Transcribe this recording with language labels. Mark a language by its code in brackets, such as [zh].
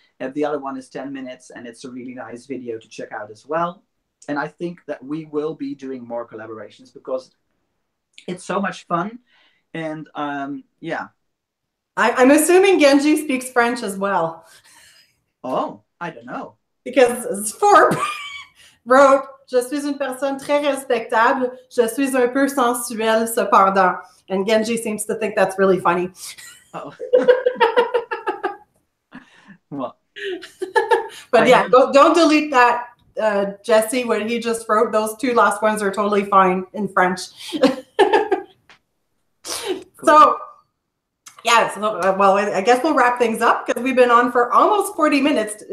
[en] The other one is 10 minutes, and it's a really nice video to check out as well. And I think that we will be doing more collaborations because it's so much fun. And yeah. I'm assuming Genji speaks French as well. Oh, I don't know. Because Sforp wrote, [fr] je suis une personne très respectable. Je suis un peu sensuelle cependant. [en] And Genji seems to think that's really funny. Oh. Well. But yeah, don't delete that, Jesse, what he just wrote. Those 2 last ones are totally fine in French. So, yeah, so, well, I guess we'll wrap things up because we've been on for almost 40 minutes.